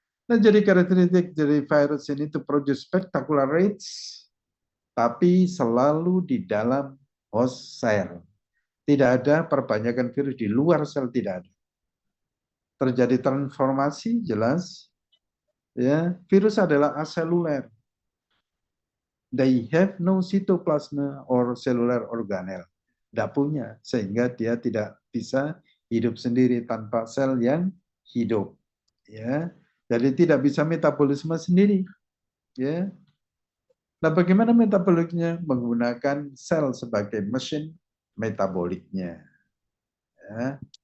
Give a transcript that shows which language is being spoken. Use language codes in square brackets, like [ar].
[id] Nah, jadi karakteristik dari virus ini [en] to produce spectacular rates [id] tapi selalu di dalam host cell. Tidak ada perbanyakan virus di luar sel, tidak ada. Terjadi transformasi jelas. Ya, virus adalah aseluler. [en] They have no cytoplasma or cellular organelle. [id] Tidak punya, sehingga dia tidak bisa hidup sendiri tanpa sel yang hidup. Ya, jadi tidak bisa metabolisme sendiri. Ya, nah, bagaimana metaboliknya? Menggunakan sel sebagai mesin metaboliknya. Ya.